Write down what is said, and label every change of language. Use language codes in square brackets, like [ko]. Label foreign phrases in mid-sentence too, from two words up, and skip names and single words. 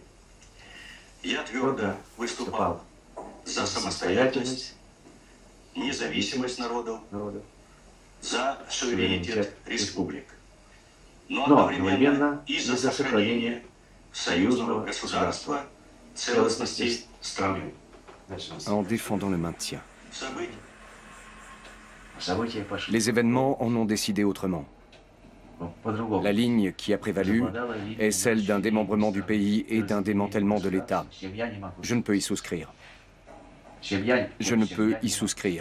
[ru] Я твердо выступал за самостоятельность, независимость народов, за суверенитет республик, но одновременно и за сохранение союзного государства, целостности страны. [fr] en défendant le maintien. Les événements en ont décidé autrement. La ligne qui a prévalu est celle d'un démembrement du pays et d'un démantèlement de l'État. Je ne peux y souscrire. Je ne peux y souscrire.